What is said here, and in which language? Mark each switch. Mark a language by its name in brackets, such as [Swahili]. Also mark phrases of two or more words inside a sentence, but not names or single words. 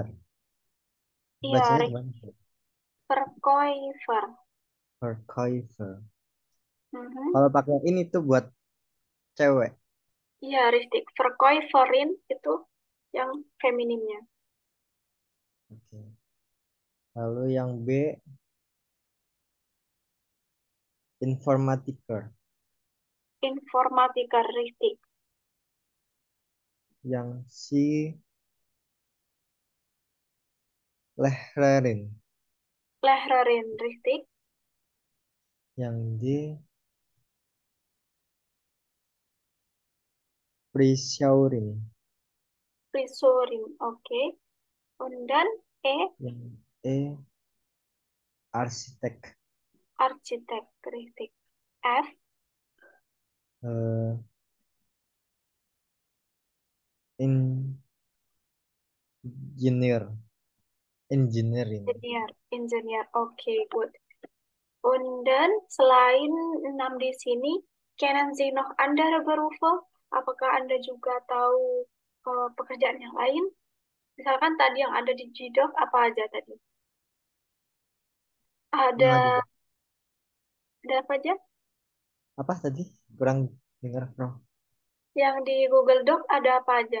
[Indonesian] Iya, Bacanya gimana? [German] Verkäufer. Verkäufer. Mhm. [Indonesian] Kalau pakai ini tuh buat cewek. Iya, richtig. Verkäuferin itu yang feminimnya. Oke. Lalu yang B, Informatiker. [German] Informatiker, richtig. [Indonesian] Yang C, Lehrerin. [German] Lehrerin, richtig. [Indonesian] Yang D, Friseurin. Frisurin, oke. Dan E, Yang E, Arsitek. arsitek, richtig. F, [English] Eh, Engineer. Engineering. [Indonesian] engineer, oke, good. Dan selain 6 di sini, [German] kennen Sie noch andere Berufe? [Indonesian] Apakah Anda juga tahu pekerjaan yang lain? Misalkan tadi yang ada di Gdoc, apa aja tadi? Ada, Enggak juga. ada apa aja? Apa tadi? Kurang dengar, Bro. Yang di Google Doc ada apa aja?